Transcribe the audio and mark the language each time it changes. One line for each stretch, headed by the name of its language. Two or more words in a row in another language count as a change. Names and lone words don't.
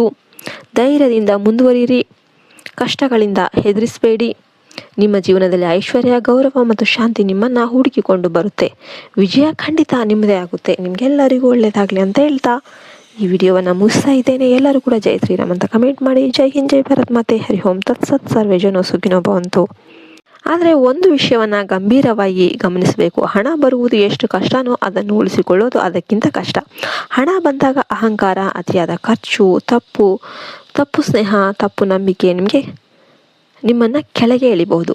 Kannada: ಧೈರ್ಯದಿಂದ ಮುಂದುವರಿಯಿರಿ. ಕಷ್ಟಗಳಿಂದ ಹೆದರಿಸಬೇಡಿ. ನಿಮ್ಮ ಜೀವನದಲ್ಲಿ ಐಶ್ವರ್ಯ, ಗೌರವ ಮತ್ತು ಶಾಂತಿ ನಿಮ್ಮನ್ನು ಹುಡುಕಿಕೊಂಡು ಬರುತ್ತೆ. ವಿಜಯ ಖಂಡಿತ ನಿಮ್ಮದೇ ಆಗುತ್ತೆ. ನಿಮಗೆಲ್ಲರಿಗೂ ಒಳ್ಳೆಯದಾಗಲಿ ಅಂತ ಹೇಳ್ತಾ ಈ ವಿಡಿಯೋವನ್ನು ಮುಗಿಸ್ತಾ ಇದ್ದೇನೆ. ಎಲ್ಲರೂ ಕೂಡ ಜೈ ಶ್ರೀರಾಮ್ ಅಂತ ಕಮೆಂಟ್ ಮಾಡಿ. ಜೈ ಹಿಂದ್, ಜೈ ಭಾರತ್ ಮಾತೆ,
Sanskrit: ಹರಿ ಓಂ ತತ್ಸತ್, ಸರ್ವೇ ಜನೋ ಸುಖಿನೋ ಭವಂತು.
Kannada: ಆದರೆ ಒಂದು ವಿಷಯವನ್ನು ಗಂಭೀರವಾಗಿ ಗಮನಿಸಬೇಕು. ಹಣ ಬರುವುದು ಎಷ್ಟು ಕಷ್ಟನೋ ಅದನ್ನು ಉಳಿಸಿಕೊಳ್ಳೋದು ಅದಕ್ಕಿಂತ ಕಷ್ಟ. ಹಣ ಬಂದಾಗ ಅಹಂಕಾರ, ಅತಿಯಾದ ಖರ್ಚು, ತಪ್ಪು ಸ್ನೇಹ, ತಪ್ಪು ನಂಬಿಕೆ ನಿಮ್ಮನ್ನು ಕೆಳಗೆ ಎಳಿಬಹುದು.